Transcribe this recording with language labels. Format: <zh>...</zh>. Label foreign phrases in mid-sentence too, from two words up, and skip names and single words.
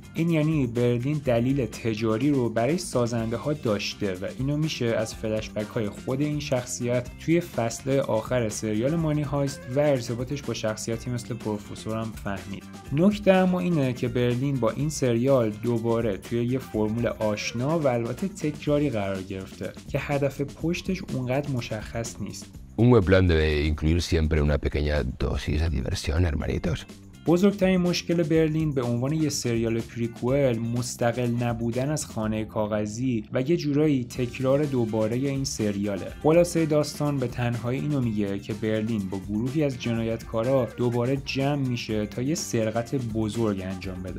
<fa>این یعنی برلین دلیل تجاری رو برای سازنده ها داشته و اینو میشه از فلشبک های خود این شخصیت توی فصل آخر سریال مانی هایست و ارتباطش با شخصیت مثل پروفسور هم فهمید. نکته اما اینه که برلین با این سریال دوباره توی یه فرمول آشنا و البته تکراری قرار گرفته که هدف پشتش اونقدر مشخص نیست.</fa> <es>Un buen plan debe incluir siempre una pequeña dosis de diversión, hermanitos.</es> <fa>بزرگترین مشکل برلین به عنوان یه سریال پریکوئل مستقل نبودن از خانه کاغذی و یه جورایی تکرار دوباره این سریاله. خلاصه داستان به تنهایی اینو میگه که برلین با گروهی از جنایتکارا دوباره جمع میشه تا یه سرقت بزرگ انجام بده.</fa>